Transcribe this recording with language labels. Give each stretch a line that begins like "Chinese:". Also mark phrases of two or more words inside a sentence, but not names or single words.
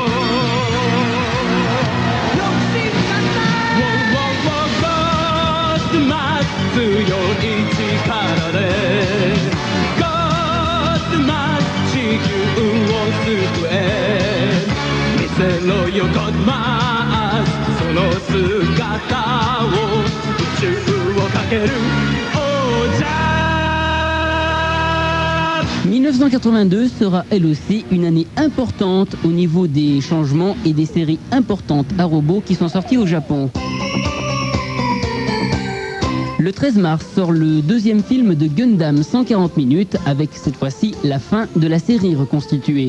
Japanese: 強い力でゴッドマン地球を救え見せろよゴッドマンその姿を宇宙をかける王者
French: 1982 sera elle aussi une année importante au niveau des changements et des séries importantes à robots qui sont sorties au Japon. Le 13 mars sort le deuxième film de Gundam 140 minutes avec cette fois-ci la fin de la série reconstituée.